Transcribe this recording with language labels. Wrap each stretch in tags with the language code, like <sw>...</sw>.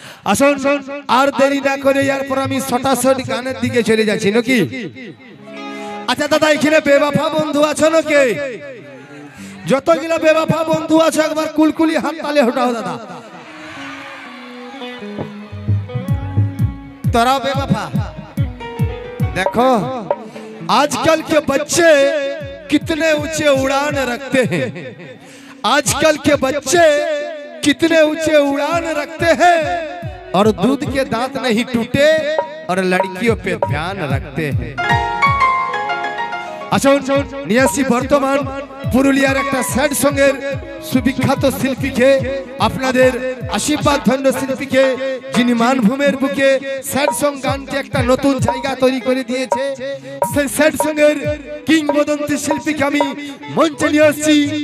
<bn>আসুন আর দেরি না করে এরপর আমি সটাসট গানের দিকে চলে যাচ্ছি নাকি। আচ্ছা দাদা এখানে বেবাফা বন্ধু আছো নাকি? যতগুলা বেবাফা বন্ধু আছে একবার কুলকুলি হাত তালে হটাও দাদা।</bn> <hi>তোরা बेवफा देखो आजकल के बच्चे कितने ऊंचे उड़ान रखते हैं, आजकल के बच्चे कितने ऊंचे उड़ान रखते हैं और दूध के दांत नहीं टूटे और लड़कियों पे ध्यान रखते हैं।</hi> <bn>अच्छा नियासी बर्तमान पुरुलियार একটা স্যাড সঙ্গের সুবিখ্যাত শিল্পীকে আপনাদের আশীর্বাদ ধন্য শিল্পীকে যিনি মানভূমের বুকে স্যাড সং গানকে একটা নতুন জায়গা তৈরি করে দিয়েছে সেই স্যাড সঙ্গের কিংবদন্তি শিল্পীকে আমি মঞ্চে নিয়ে আসছি।</bn>